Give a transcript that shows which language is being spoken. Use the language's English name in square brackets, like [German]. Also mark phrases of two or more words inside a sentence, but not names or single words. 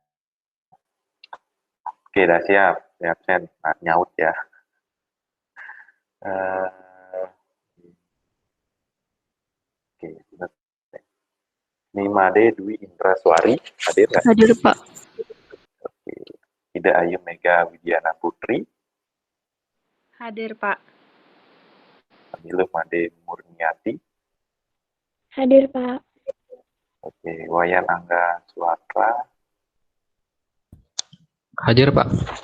[Indonesian] Oke, udah siap. Saya absen. Nah, nyaut ya. Uh, Oke, Nimade Dwi Indraswari hadir nggak? Hadir Pak. Oke. Ida Ayu Mega Widiana Putri. Hadir, Pak. Fadilum Made Murniati. Hadir, Pak. Oke, Wayan Angga Suatra. Hadir, Pak.